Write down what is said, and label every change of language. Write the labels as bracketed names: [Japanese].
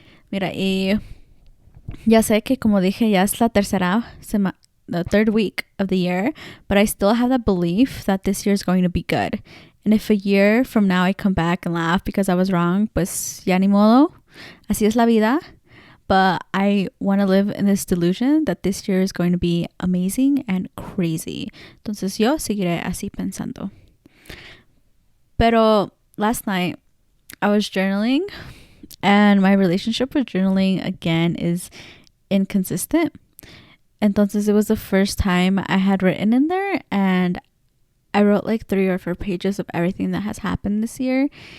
[Spanish] Mira, y ya sé que como dije, ya es la [English] the third week of the year, but I still have that belief that this year is going to be good. And if a year from now I come back and laugh because I was wrong, [Spanish] pues ya ni modo. Así es la vida. [English] But I want to live in this delusion that this year is going to be amazing and crazy. [Spanish] Entonces yo seguiré así pensando. Pero [English] last night I was journaling, and my relationship with journaling again is inconsistent. [Spanish] Entonces [English] it was the first time I had written in there, and I wrote like 3 or 4 pages of everything that has happened this year.